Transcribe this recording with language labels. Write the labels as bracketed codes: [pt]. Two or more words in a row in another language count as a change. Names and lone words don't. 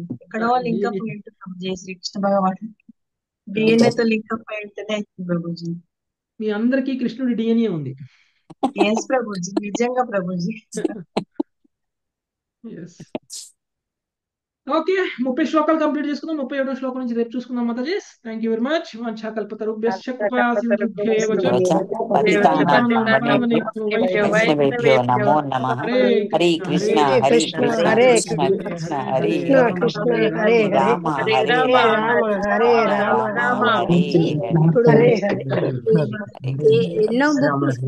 [te] ఎక్కడో లింకప్ అయి ఉంటుంది ప్రభుజీ శ్రీకృష్ణ భగవాన్. డిఎన్ఏ తో లింకప్ అయి ఉంటేనే అవుతుంది ప్రభుజీ. మీ అందరికీ కృష్ణుడి డిఎన్ఏ ఉంది. ఎస్ ప్రభుజీ, నిజంగా ప్రభుజీ. ఓకే, 30 శ్లోకాలు కంప్లీట్ చేసుకుందాం. 31వ శ్లోకం నుంచి రేపు చూసుకుందాం. మాతాజీ, [en] thank you very much. [sa] వాంఛాకల్పతరుభ్యశ్చ కృపయా సింధుభ్యేవ చ వైష్ణవేభ్యో నమో నమః. హరే కృష్ణ హరే కృష్ణ కృష్ణ కృష్ణ హరే కృష్ణ హరే రామ హరే రామ హరే రామ రామ హరే హరే. [te] ఎన్నో బుక్లు